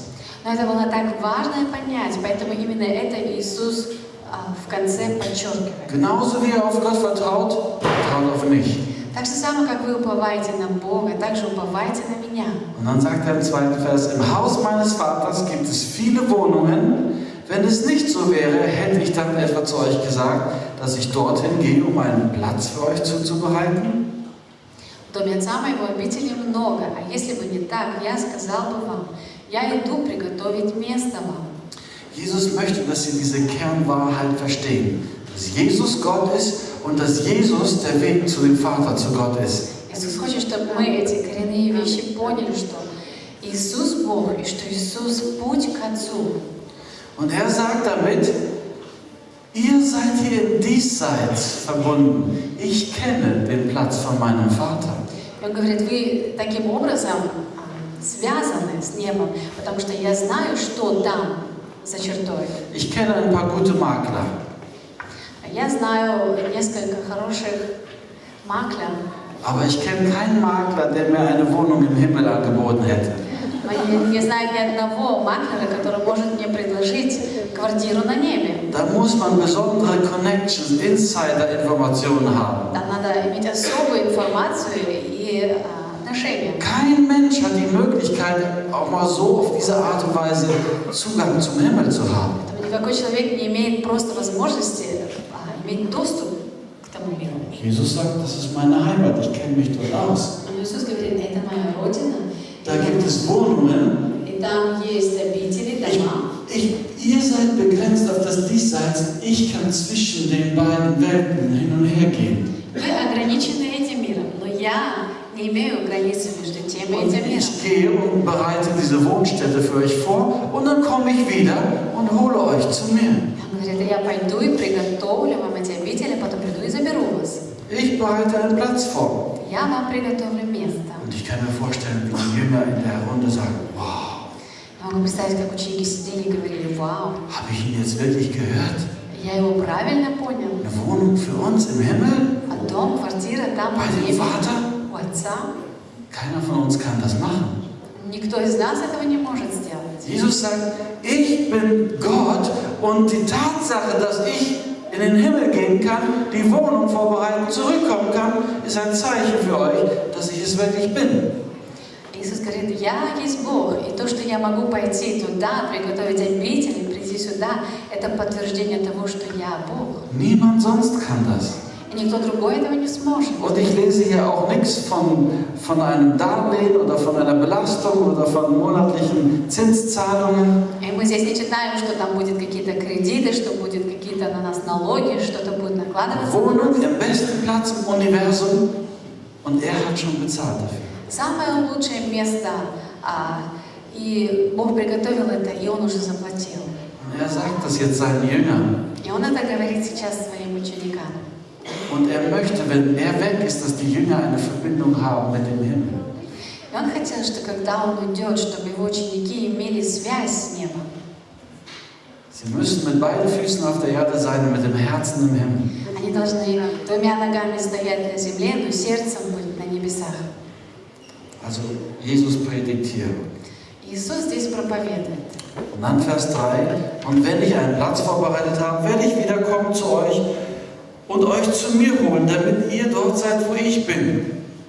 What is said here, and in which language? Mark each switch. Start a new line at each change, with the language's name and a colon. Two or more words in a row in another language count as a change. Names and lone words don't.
Russian: Но это было так важно понять, поэтому именно это Иисус в конце подчеркивает.
German: Genauso wie ihr auf Gott vertraut, vertraut auf mich.
Russian: Так же самое, как вы уповаете на Бога, так же уповайте на меня.
German: Und dann sagt er im zweiten Vers, im Haus meines Vaters gibt es viele Wohnungen. Wenn es nicht so wäre, hätte ich dann etwa zu euch gesagt, dass ich dorthin gehe, um einen Platz für euch zuzubereiten?
Russian: В доме Отца моего обителей много, а если бы не так, я сказал бы вам, Я иду приготовить место вам.
German: Jesus möchte, dass sie diese Kernwahrheit verstehen. Dass Jesus Gott ist und dass Jesus der Weg zu dem Vater, zu Gott ist.
Russian: Иисус хочет, чтобы мы эти коренные вещи поняли, что Иисус Бог и что Иисус путь к Отцу.
German: Und er sagt damit, ihr seid hier im Diesseits verbunden. Ich kenne den Platz von meinem Vater.
Russian: И он говорит, вы таким образом связаны с небом, потому что я знаю, что там за чертой.
German: Ich kenne ein paar gute Makler.
Russian: Я знаю несколько хороших маклер,
German: Aber ich kenne keinen Makler, der mir eine Wohnung im Himmel angeboten hätte.
Russian: но я не знаю ни одного маклера, который может мне предложить квартиру на небе.
German: Da muss man besondere Connections, Insider-Informationen haben.
Russian: Там надо иметь особую информацию и отношения.
German: Kein Mensch hat die Möglichkeit, auch mal so auf diese Art und Weise Zugang zum Himmel zu haben.
Russian: Никакой человек не имеет просто возможности иметь доступ к тому миру.
German: Jesus sagt, das ist meine Heimat, ich kenne mich dort aus.
Russian: Но Иисус говорит, это моя родина.
German: Da gibt es Wohnungen.
Russian: И там есть обители, дома.
German: Ihr seid begrenzt auf das Diesseits. Ich kann zwischen den beiden Welten hin und her gehen.
Russian: Вы ограничены этим миром, но я не имею границы между тем и
German: Und
Russian: этим миром.
German: ich gehe und bereite diese Wohnstätte für euch vor und dann komme ich wieder und hole euch zu mir.
Russian: Он говорит, я пойду и приготовлю вам эти обители, потом приду и заберу вас.
German: Ich bereite einen Platz vor.
Russian: Я вам приготовлю место.
German: Und ich kann mir vorstellen, wie die Jünger in der Runde sagen, wow,
Russian: Я могу представить, как ученики сидели и говорили, вау,
German: habe ich ihn jetzt wirklich gehört?
Russian: я его правильно понял.
German: Eine Wohnung für uns im Himmel?
Russian: А дом, квартира там
German: Bei
Russian: на
German: dem
Russian: небе
German: Vater?
Russian: у Отца.
German: Keiner von uns kann das machen.
Russian: Никто из нас этого не может сделать.
German: Jesus sagt, ich bin Gott und die Tatsache, dass ich in den Himmel gehen kann, die Wohnung vorbereiten, zurückkommen kann, ist ein Zeichen für euch, dass ich es wirklich bin.
Russian: Иисус говорит, я есть Бог, и то, что я могу пойти туда, приготовить обитель и прийти сюда, это подтверждение того, что я Бог.
German: Niemand sonst kann das.
Russian: И никто другой этого не сможет.
German: Und ich lese hier auch nichts von einem Darlehen oder von einer Belastung oder von monatlichen Zinszahlungen.
Russian: И мы здесь не читаем, что там будет какие-то кредиты, что будет какие-то на нас налоги, что-то будет накладываться на
German: Wohnung
Russian: нас.
German: im besten Platz im Universum und er hat schon bezahlt dafür.
Russian: Самое лучшее место, и Бог приготовил это, и Он уже заплатил.
German: Und er sagt das jetzt seinen Jüngern.
Russian: И Он это говорит сейчас своим ученикам.
German: Und er möchte, wenn er weg ist, dass die Jünger eine Verbindung haben mit dem Himmel.
Russian: И Он хотел, что когда Он уйдет, чтобы Его ученики имели связь с небом.
German: Sie müssen mit beiden Füßen auf der Erde sein und mit dem Herzen im Himmel.
Russian: Они должны двумя ногами стоять на земле, но сердцем быть на небесах.
German: Also Jesus predigt hier.
Russian: Иисус здесь проповедует.
German: Und dann Vers 3. Und wenn ich einen Platz vorbereitet habe, werde ich wiederkommen zu euch und euch zu mir holen, damit ihr dort seid, wo ich bin.